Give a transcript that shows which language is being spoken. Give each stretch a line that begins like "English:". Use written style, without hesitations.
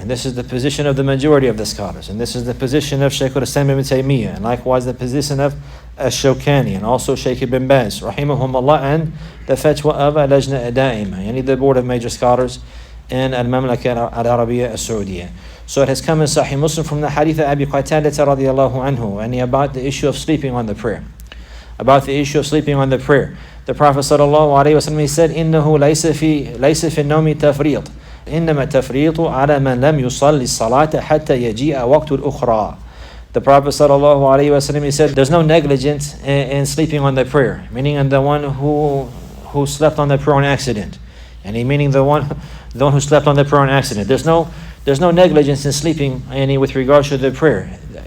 English: And this is the position of the majority of the scholars. And this is the position of Shaykh al-Islam ibn Taymiyyah, and likewise the position of Ash-Shawkani, and also Shaykh ibn Baz, rahimahumullah, and the fatwa of Al-Lajna Da'ima, yani the board of major scholars in Al-Mamlaka Al-Arabiya Al-Saudiya. So it has come in Sahih Muslim from the hadith of Abi Qatada radiyallahu anhu, and about the issue of sleeping on the prayer. About the issue of sleeping on the prayer. The Prophet sallallahu alaihi wasallam, he said,
Arabic: إِنَّهُ لَيْسَ فِي النَّوْمِ تَفْرِيطٌ إِنَّمَا التَّفْرِيطُ عَلَى مَنْ لَمْ يُصَلِّ الصَّلَاةَ حَتَّى يَجِيءَ وَقْتُ الْأُخْرَى.
English: The Prophet sallallahu alaihi wasallam, he said, there's no negligence in sleeping on the prayer, meaning on the one who slept on the prayer on accident, and he meaning the one who slept on the prayer on accident. There's no negligence in sleeping any with regards to the prayer.